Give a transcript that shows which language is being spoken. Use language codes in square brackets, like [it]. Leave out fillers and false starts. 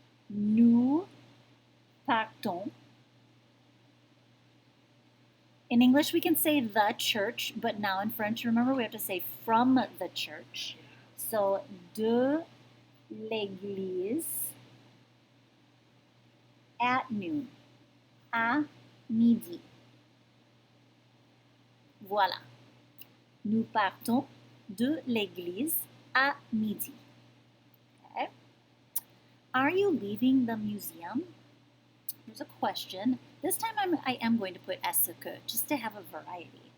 [fr] Nous partons. [en] In English, we can say the church, but now in French, remember, we have to say from the church. [fr] So, de l'église [en] at noon, [fr] à midi. Voilà. Nous partons de l'église à midi. [en] Okay. Are you leaving the museum? Here's a question. This time I am going to put est-ce que, just to have a variety.